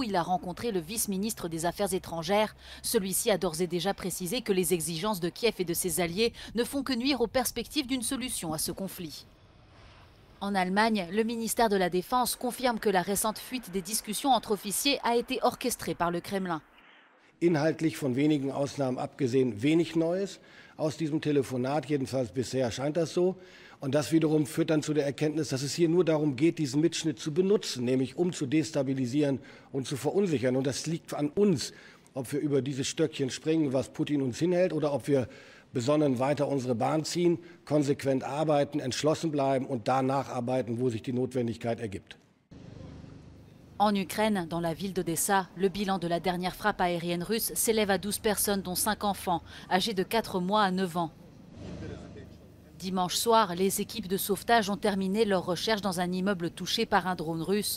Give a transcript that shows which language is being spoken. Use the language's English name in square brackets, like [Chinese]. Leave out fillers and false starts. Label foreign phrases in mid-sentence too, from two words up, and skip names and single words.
[French] Il a rencontré le vice-ministre des Affaires étrangères. Celui-ci a d'ores et déjà précisé que les exigences de Kiev et de ses alliés ne font que nuire aux perspectives d'une solution à ce conflit. En Allemagne, le ministère de la Défense confirme que la récente fuite des discussions entre officiers a été orchestrée par le Kremlin. [German] Inhaltlich von wenigen Ausnahmen abgesehen wenig Neues aus diesem Telefonat, jedenfalls bisher scheint das so. Und das wiederum führt dann zu der Erkenntnis, dass es hier nur darum geht, diesen Mitschnitt zu benutzen, nämlich um zu destabilisieren und zu verunsichern. Und das liegt an uns, ob wir über dieses Stöckchen springen, was Putin uns hinhält, oder ob wir besonnen weiter unsere Bahn ziehen, konsequent arbeiten, entschlossen bleiben und da nacharbeiten, wo sich die Notwendigkeit ergibt. [French] En Ukraine, dans la ville d'Odessa, le bilan de la dernière frappe aérienne russe s'élève à 12 personnes, dont 5 enfants, âgés de 4 mois à 9 ans. Dimanche soir, les équipes de sauvetage ont terminé leurs recherches dans un immeuble touché par un drone russe.